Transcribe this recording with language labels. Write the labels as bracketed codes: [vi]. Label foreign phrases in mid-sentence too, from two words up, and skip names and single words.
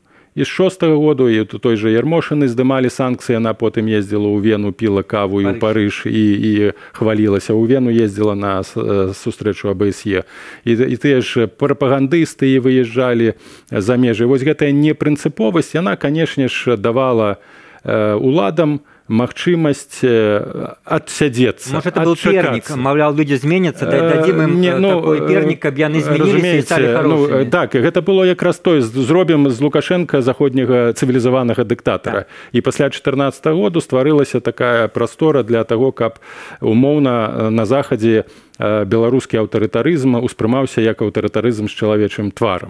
[be] І з 6-го году і той же Ярмошыны здымалі санкцыі, яна потым ездзіла ў Вену, піла каву і ў Парыж і хвалілася. У Вену ездзіла на сустрэчу АБСЕ. І тыя ж прапагандысты выязджалі за межы. Вось гэтая непрынцыповасць, яна, канешне ж, давала уладам магчымасць адсядзецца. [ru] Может, это был перник, [be] маўляў, людзі зменяцца, дадзім ім такой перник, каб яны змяніліся і сталі хорошымі. Так, гэта было якраз тое, зробім з Лукашенка заходняга цывілізаванага дыктатара. І пасля 2014 году стварылася такая прастора для таго, каб умоўна на захадзе беларускі аўтарытарызм успрымаўся як аўтарытарызм з чалавечым тварам.